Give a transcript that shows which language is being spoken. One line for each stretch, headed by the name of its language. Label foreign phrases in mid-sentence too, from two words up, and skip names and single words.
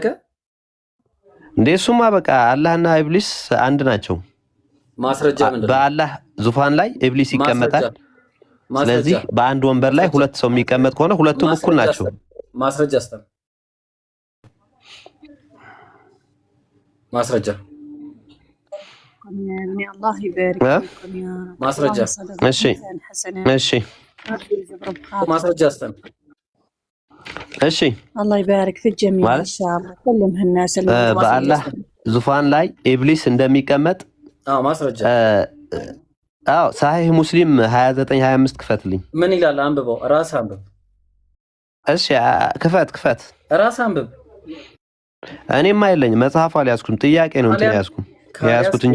Amharic: እንደሱማ በቃ አላህና ኢብሊስ አንድ ናቸው። ማስረጃ ምንድነው? በአላህ ዙፋን ላይ ኢብሊስ ይቀመጣል። ስለዚህ በአንድ ወንበር ላይ ሁለት ሰው የሚቀመጥ ከሆነ ሁለቱም እኩል ናቸው። ማስረጃ አስተም ማስረጃ
Arabic: الله يبارك فيكم يا رب.
Amharic: ማስረጃ እሺ እሺ ማስረጃ አስተም እሺ
Arabic: الله يبارك في الجميع ان شاء الله كلمها الناس
Amharic: በአላህ ዙፋን ላይ ኢብሊስ እንደሚቀመጥ ማስረጃ ሳሂህ ሙስሊም 29-25 ክፈትልኝ። ምን ይላል? አንብበው። ራስ አንብብ። እሺ ክፈት ራስ አንብብ። እኔማ የለኝም መጽሐፉ አልያዝኩም። ጥያቄ ነው እንትን ያዝኩት እንጂ